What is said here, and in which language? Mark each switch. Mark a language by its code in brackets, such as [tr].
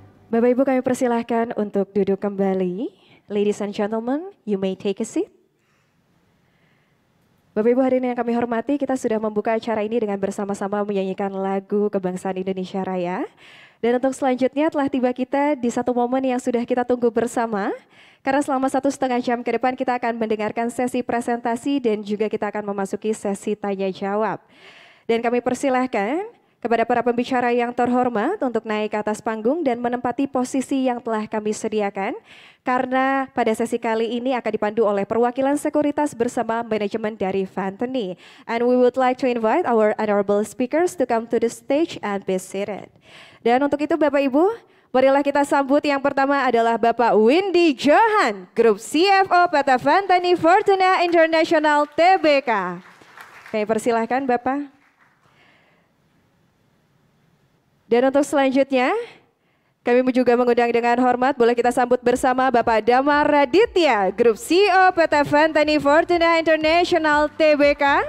[id] Bapak Ibu kami persilahkan untuk duduk kembali. [en] Ladies and gentlemen, you may take a seat. [id] Bapak Ibu hadirin yang kami hormati, kita sudah membuka acara ini dengan bersama-sama menyanyikan lagu kebangsaan Indonesia Raya. Dan untuk selanjutnya telah tiba kita di satu momen yang sudah kita tunggu bersama. Karena selama 1,5 jam ke depan kita akan mendengarkan sesi presentasi dan juga kita akan memasuki sesi tanya jawab. Dan kami persilahkan kepada para pembicara yang terhormat untuk naik ke atas panggung dan menempati posisi yang telah kami sediakan. Karena pada sesi kali ini akan dipandu oleh perwakilan sekuritas bersama manajemen dari Fantany. [en] And we would like to invite our honorable speakers to come to the stage and be seated. [id] Dan untuk itu Bapak Ibu, marilah kita sambut yang pertama adalah Bapak Windy Johan, Grup CFO PT Fantany Fortuna International Tbk. Kami persilahkan Bapak. Dan untuk selanjutnya, kami juga mengundang dengan hormat, boleh kita sambut bersama Bapak Damar Raditya, Grup CEO PT Fantany Fortuna International Tbk.